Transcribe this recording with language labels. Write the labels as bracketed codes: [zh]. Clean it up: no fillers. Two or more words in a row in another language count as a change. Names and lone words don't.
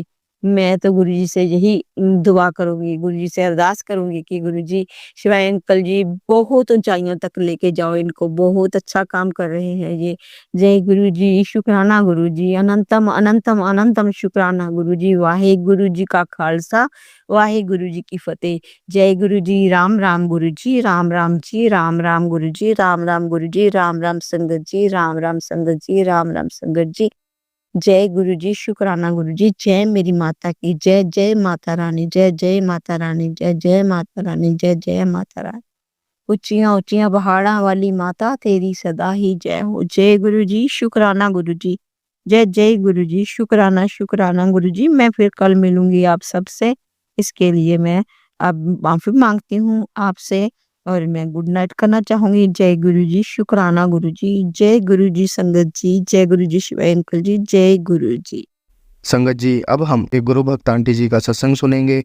[hi] मैं तो गुरुजी से यही दुआ करूंगी, गुरुजी से अरदास करूंगी कि गुरुजी शिवाय अंकल जी बहुत ऊंचाइयों तक लेके जाओ इनको, बहुत अच्छा काम कर रहे हैं ये। जय गुरु जी, शुक्राना गुरु जी, अनंतम अनंतम अनंतम शुक्राना गुरु जी। वाहे गुरु जी का खालसा, वाहे गुरु जी की फतेह। जय गुरु जी, राम राम गुरु जी, राम राम जी, राम राम गुरु जी, राम राम गुरु जी, राम राम संगत जी, राम राम संगत जी, राम राम संगत जी। जय गुरु जी, शुक्राना गुरु जी। जय मेरी माता की जय, जय माता रानी, जय जय माता रानी, जय जय माता रानी, जय जय माता रानी। [pa] ਉੱਚੀਆਂ ਉੱਚੀਆਂ ਪਹਾੜਾ ਵਾਲੀ [hi] माता तेरी सदा ही जय हो। जय गुरु जी, शुक्राना गुरु जी। जय जय गुरु जी, शुक्राना शुक्राना गुरु जी। मैं फिर कल मिलूंगी आप सबसे, इसके लिए मैं अब माफी मांगती हूँ आपसे, और मैं [en] good night [hi] करना चाहूंगी। जय गुरु जी, शुक्राना गुरु जी, जय गुरु जी संगत जी, जय गुरु जी शिवाय अंकल जी, जय गुरु जी। संगत जी अब हम एक गुरु भक्त आंटी जी का सत्संग सुनेंगे।